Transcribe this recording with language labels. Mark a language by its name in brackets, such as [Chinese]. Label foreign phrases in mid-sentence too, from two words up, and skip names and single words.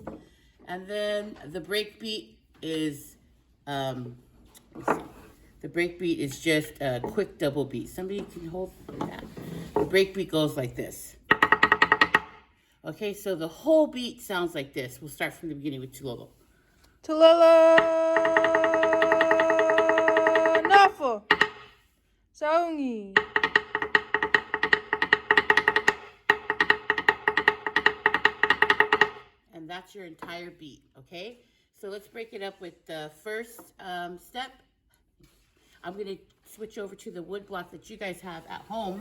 [English] And then the break beat is, let's see. The break beat is just a quick double beat. Somebody can hold that. The break beat goes like this. Okay, so the whole beat sounds like this. We'll start from the beginning with Chulolo. [Samoan] Tulolo. Nafo. Saungi. [English] And that's your entire beat, okay? So let's break it up with the first step. I'm going to switch over to the wood block that you guys have at home.